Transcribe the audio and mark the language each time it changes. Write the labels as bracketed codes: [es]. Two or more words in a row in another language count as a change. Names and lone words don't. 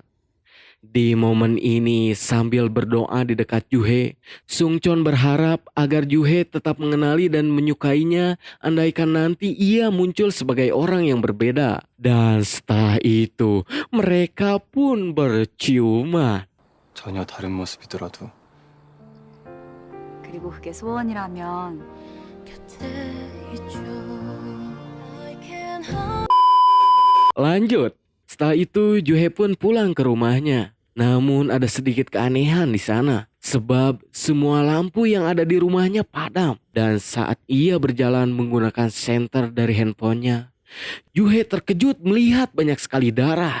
[id] Di momen ini sambil berdoa di dekat Juhe, Sungcheon berharap agar Juhe tetap mengenali dan menyukainya andaikan nanti ia muncul sebagai orang yang berbeda. Dan setelah itu mereka pun berciuman. [ko] 전혀 다른 모습이더라도 그리고 그게 소원이라면 [id] Lanjut, setelah itu Juhe pun pulang ke rumahnya. Namun ada sedikit keanehan di sana. Sebab semua lampu yang ada di rumahnya padam. Dan saat ia berjalan menggunakan senter dari handphonenya, Juhe terkejut melihat banyak sekali darah.